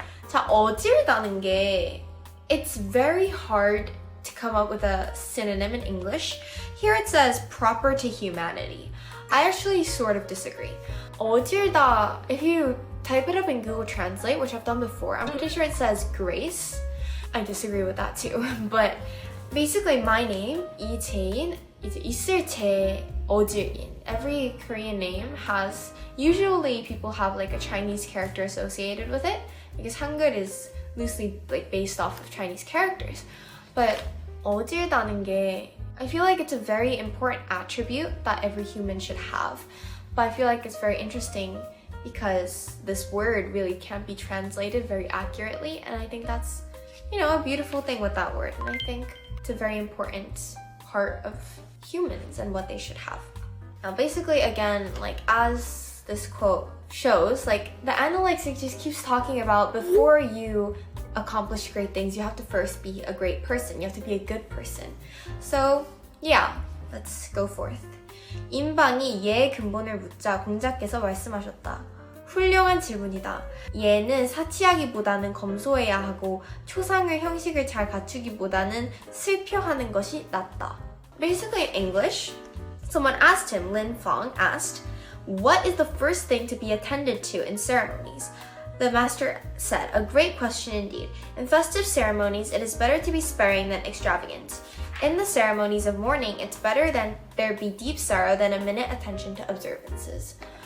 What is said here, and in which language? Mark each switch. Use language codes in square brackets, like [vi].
[ko] 자, 어질다는 게, [en] it's very hard to come up with a synonym in English. Here it says proper to humanity. I actually sort of disagree. 어질다, if you type it up in Google Translate, which I've done before, I'm pretty sure it says grace. I disagree with that too. But basically my name, 이재인, [ko] 이제 있을 제 어질인. [en] Every Korean name has, usually people have like a Chinese character associated with it, because Hangul is loosely like based off of Chinese characters. But [ko] 어질다는 게, [en] I feel like it's a very important attribute that every human should have. But I feel like it's very interesting because this word really can't be translated very accurately, and I think that's, you know, a beautiful thing with that word, and I think it's a very important part of humans and what they should have. Now basically, again, like as this quote shows, like the Analects, it just keeps talking about before you accomplish great things, you have to first be a great person, you have to be a good person. So yeah, let's go forth. [ko] 인방이 예의 근본을 묻자 공자께서 말씀하셨다. 훌륭한 질문이다. 예는 사치하기보다는 검소해야 하고 초상의 형식을 잘 갖추기보다는 슬퍼하는 것이 낫다. [en] Basically in English, someone asked him, Lin Fong asked, what is the first thing to be attended to in ceremonies? The master said, a great question indeed. In festive ceremonies, it is better to be sparing than extravagant. In the ceremonies of mourning, it's better than there be deep sorrow than a minute attention to observances.